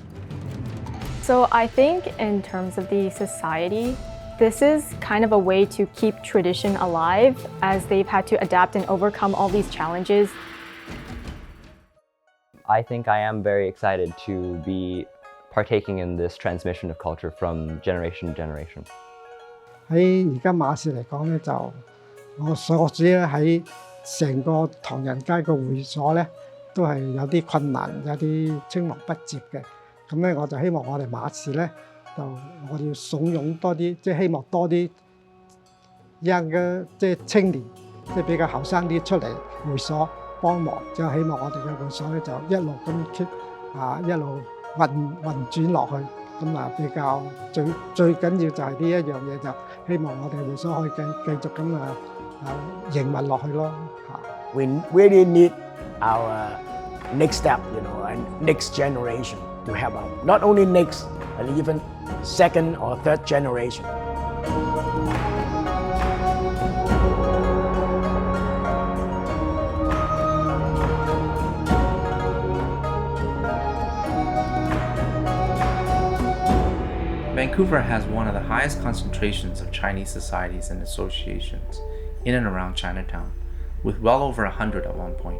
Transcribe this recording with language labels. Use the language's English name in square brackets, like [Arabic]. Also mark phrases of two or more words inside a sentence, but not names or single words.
[English] So I think in terms of the society, this is kind of a way to keep tradition alive as they've had to adapt and overcome all these challenges. I think I am very excited to be partaking in this transmission of culture from generation to generation. [Cantonese] 喺而家馬士嚟講咧，就我所知咧喺成個唐人街個會所咧，都係有啲困難，有啲青黃不接嘅。咁咧，我就希望我哋馬士咧，就我哋要慫恿多啲，即係希望多啲 young 嘅即係青年，即係比較後生啲出嚟會所幫忙，就希望我哋嘅會所咧就一路咁 keep 一路運轉落去，咁比較最緊要就係呢一樣嘢，就希望我哋會所可以繼續咁營運落去咯嚇。 [English] We really need our next step, and next generation to help out. Not only next, but even second or third generation. Vancouver has one of the highest concentrations of Chinese societies and associations in and around Chinatown, with well over 100 at one point.